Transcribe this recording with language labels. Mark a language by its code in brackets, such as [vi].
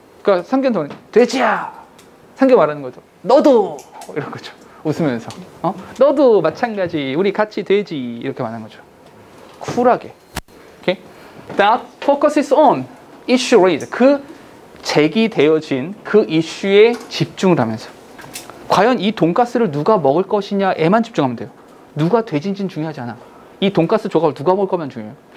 [ko] 그러니까 상견 돼지야, 상견 말하는 거죠. 너도 이런 거죠. 웃으면서 너도 마찬가지, 우리 같이 돼지 이렇게 말하는 거죠. 쿨하게. 오케이? [en] That focuses on issue raised. [ko] 그 제기되어진 그 이슈에 집중을 하면서 과연 이 돈가스를 누가 먹을 것이냐에만 집중하면 돼요. 누가 돼지인지는 중요하지 않아. 이 돈가스 조각을 누가 먹을 거면 중요해요.